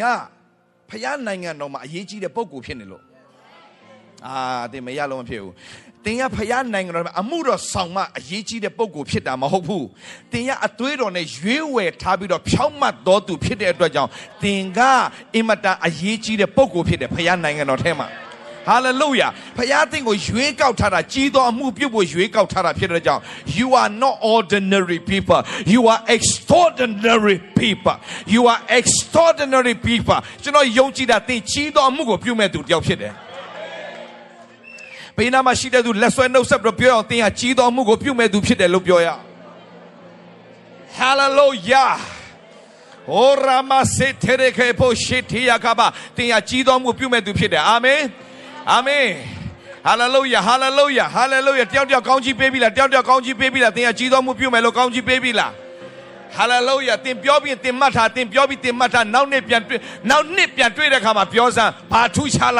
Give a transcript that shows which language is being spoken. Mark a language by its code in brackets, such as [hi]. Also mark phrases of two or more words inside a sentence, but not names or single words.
[my] ဖခင်နိုင်ငံတော်မှာအရေးကြီးတဲ့ပုဂ္ဂိုလ်ဖြစ်နေလို့တင်မရလို့မဖြစ်ဘူးတင်ကဖခင်နိုင်ငံတော်မှာအမှုတော်ဆောင်မှအရေး ကြီးတဲ့ပုဂ္ဂိုလ်ဖြစ်တာမဟုတ်ဘူးတင်ကအသွေးတော်နဲ့ရွေးဝယ်ထားပြီးတော့ဖြောင့်မတ်တော်သူဖြစ်တဲ့အတွက်ကြောင့်တင်ကအင်မတန်အရေးကြီးတဲ့ပုဂ္ဂိုလ်ဖြစ်တယ်ဖခင်နိုင်ငံတော်ထဲမှာHallelujah ဖခင်တင်ကိုရွေးကောက်ထားတာကြီးသောအမှုပြုဖို့ရွေးကောက်ထားတာဖြစ်တဲ့ကြောင့် [en] you are not ordinary people you are extraordinary people you are extraordinary people [my] ကျွန်တော်ယုံကြည်တာတင်ကြီးသောအမှုကိုပြုမဲ့သူတယောက်ဖြစ်တယ် ဘေးနားမှာရှိတဲ့သူလက်ဆွဲနှုတ်ဆက်ပြီးပြောအောင်တင်ဟာကြီးသောအမှုကိုပြုမဲ့သူဖြစ်တယ်လို့ပြောရအောင် Hallelujah Oh Rama se tereke po shetiya kaba တင်ဟာကြီးသောအမှုပြုမဲ့သူဖြစ်တယ်အာမင်အာမင် Hallelujah Hallelujah Hallelujah တယောက်ကောင်းကြီးပေးပြီ လားတယောက်ကောင်းကြီးပေးပြီလားတင်ဟာကြီးသောမှုပြုမယ်လို့ကောင်းကြီးပေးပြီလား Hallelujah တင်ပြောပြီးတင်မှတ်ထားတင်ပြောပြီးတင်မှတ်ထားနောက်နှစ်ပြန်တွေ့တဲ့အခါမှာပြောစမ်းဘာထူးခြားလာ